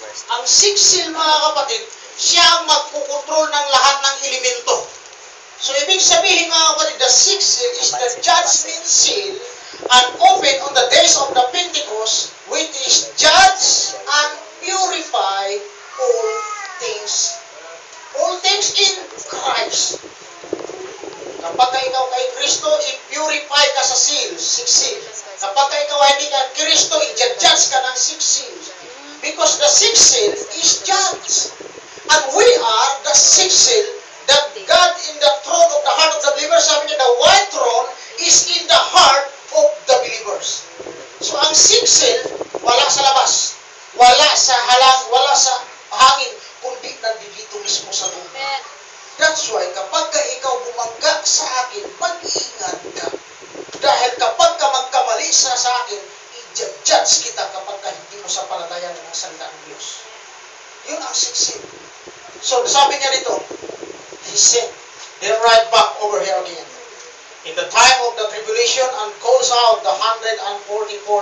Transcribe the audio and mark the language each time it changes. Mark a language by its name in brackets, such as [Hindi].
[Filipino] Ang sixth seal, mga kapatid, siya ang magkukontrol ng lahat ng elemento. [English] So, [Filipino] ibig sabihin, mga kapatid, [English] the sixth seal is the judgment seal and open on the days of the Pentecost, which is judge and purify all things. All things in Christ. [Filipino] Kapag ikaw kay Kristo, i-purify ka sa seal, sixth seal. Kapag ikaw hindi ka Kristo, i-judge ka ng sixth seal. [English] Because the sixth seal is judge. And we are the sixth seal that God in the throne of the heart of the believer, [Filipino] sabi niya, [English] the white throne is in the heart of the believers. [Filipino] So ang sixth seal, wala sa labas. Wala sa halang, wala sa hangin, kundi nandito mismo sa lupa. That's why kapag ka ikaw bumangga sa akin, mag-iingat ka. Dahil kapag ka magkamali sa akin, i-judge kita kapag ka hindi mo sa palatayan ng salita ng Diyos. Yun ang sixth seal. [English] So, [Filipino] sabi niya dito, [English] he said, then right back over here again. In the time of the tribulation and calls out the 144,000.